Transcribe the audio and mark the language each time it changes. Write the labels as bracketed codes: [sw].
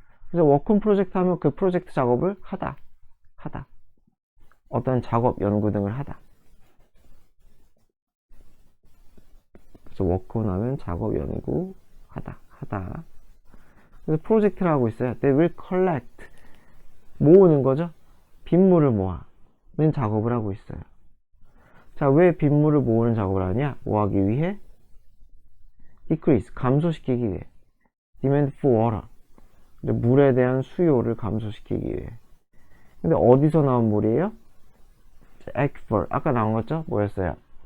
[ko] 그래서 work on 프로젝트 하면 그 프로젝트 작업을 하다 어떤 작업, 연구 등을 하다. 그래서 work on 하면 작업, 연구 하다. 그래서 프로젝트를 하고 있어요. [en] They will collect 모으는 거죠. [ko] 빗물을 모아는 작업을 하고 있어요. 자, 왜 빗물을 모으는 작업을 하냐? 뭐 하기 위해? decrease 감소시키기 위해. demand for water 물에 대한 수요를 감소시키기 위해. 근데 어디서 나온 물이에요? aquifer 아까 나온 거죠? 뭐였어요?